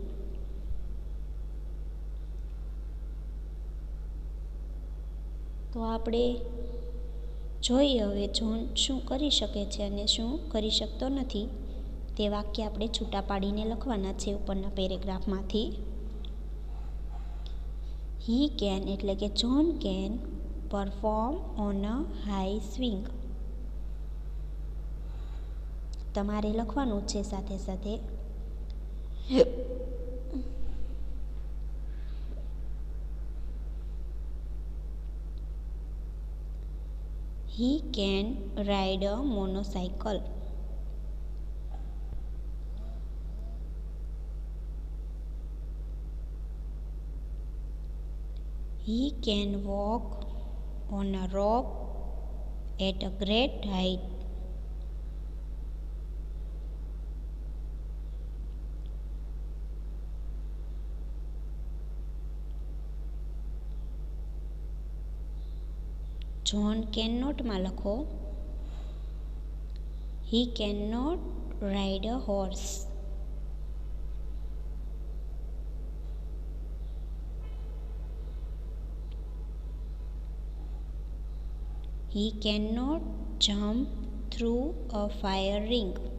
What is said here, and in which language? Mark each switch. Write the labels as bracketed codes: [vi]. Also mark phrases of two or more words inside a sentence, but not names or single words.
[gu] તો આપણે જોઈએ હવે જોન શું કરી શકે છે અને શું કરી શકતો નથી તે વાક્ય આપણે છૂટા પાડીને લખવાના છે ઉપરના પેરેગ્રાફમાંથી. [en] He can [gu] એટલે કે [en] John can perform on a high swing. [gu] તમારે લખવાનું છે સાથે સાથે. [en] He can ride a motorcycle. He can walk on a rope at a great height. John can [gu] નોટમાં લખો [en] He cannot ride a horse. He cannot jump through a fire ring.